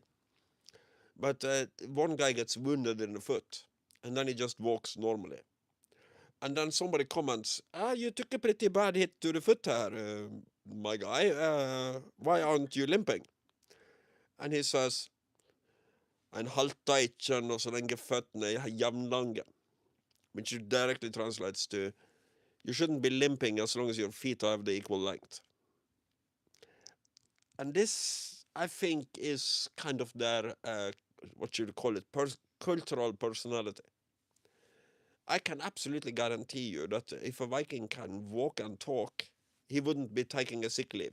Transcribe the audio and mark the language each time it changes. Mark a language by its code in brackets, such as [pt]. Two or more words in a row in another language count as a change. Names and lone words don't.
[en] But one guy gets wounded in the foot and then he just walks normally. And then somebody comments, you took a pretty bad hit to the foot here, my guy. Why aren't you limping? And he says, [no] en halta ikke når så lenge føttene er jevnlange. [en] Which directly translates to, you shouldn't be limping as long as your feet have the equal length. And this, I think, is kind of their, what you'd call it, cultural personality. I can absolutely guarantee you that if a Viking can walk and talk, he wouldn't be taking a sick leave.